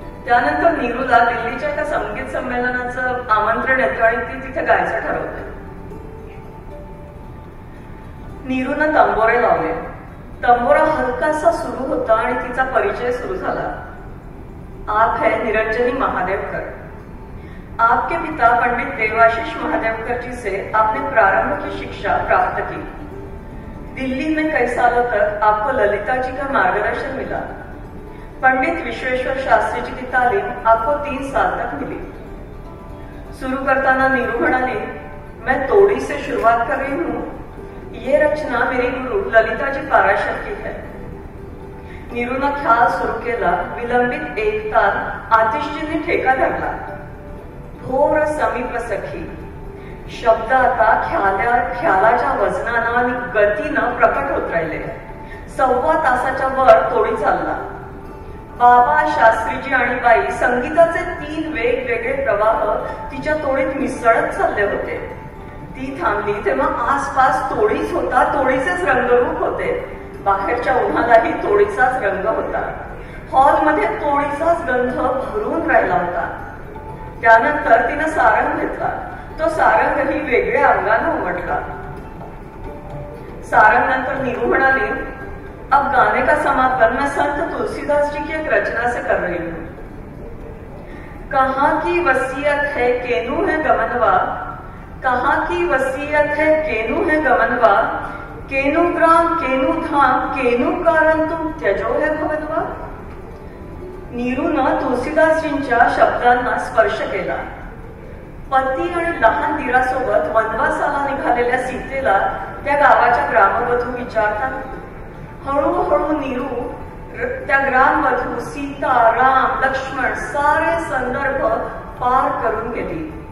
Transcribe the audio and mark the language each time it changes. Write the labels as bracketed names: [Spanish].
[Marathi] त्यानंतर नीरूला दिल्लीच्या एका संगीत संमेलनाचं आमंत्रण येतं आणि ती तिथे गायचं ठरवते. नीरूनं तंबोरे लावले. तंबोरा हलकासा सुरू होता आणि तिचा परिचय सुरू झाला. [Hindi] आप है निरंजनी महादेवकर. आपके पिता पंडित देवाशीष महादेवकर जी से आपने प्रारंभ की शिक्षा प्राप्त की. दिल्ली में कई सालों तक आपको ललिता जी का मार्गदर्शन मिला. पंडित विश्वेश्वर शास्त्री जी की तालीम आपको 3 साल तक मिली. [Marathi] शुरू करताना नीरू म्हणाली, [Hindi] मैं तोड़ी से शुरुआत कर रही हूँ. ये रचना मेरी गुरु ललिता जी पाराशर की है. [Marathi] नीरूनं ख्याल सुरू केला. विलंबित एक ताल आतिशजींनी ठेका धरला. भोर समीप सखी. शब्द आता ख्यालाच्या वजनानं आणि गतीनं प्रकट होत राहिले. 1.25 तासाच्या वर तोडी चालला. बाबा, शास्त्रीजी आणि बाई संगीताचे 3 वेगवेगळे प्रवाह तिच्या तोडीत मिसळत चालले होते. ती थांबली तेव्हा आसपास तोडीच होता, तोडीचेच रंगरूप होते. बाहेरच्या उन्हालाही तोडीचाच रंग होता. हॉलमध्ये तोडीचाच गंध भरून राहिला होता. त्यानंतर तिनं सारंग घेतला. तो सारंगही वेगळ्या अंगानं उमटला. सारंग नंतर नीरू म्हणाली, [Hindi] अब गाने का समापन मैं संत तुलसीदास जी की एक रचना से कर रही हूँ. कहाँ की वसीयत है केनू है गमनवा, कहाँ की वसीयत है केनू है गमनवा, केनू ग्राम केनू धाम केनू कारण तुम त्यजो है भवनवा. [Marathi] नीरूनं तुलसीदासजींच्या शब्दांना स्पर्श केला. पती आणि लहान दीरासोबत वनवासाला निघालेल्या सीतेला त्या गावाच्या ग्रामवधू विचारतात. हळूहळू नीरू त्या ग्रामवधू, सीता, राम, लक्ष्मण सारे संदर्भ पार करून गेली.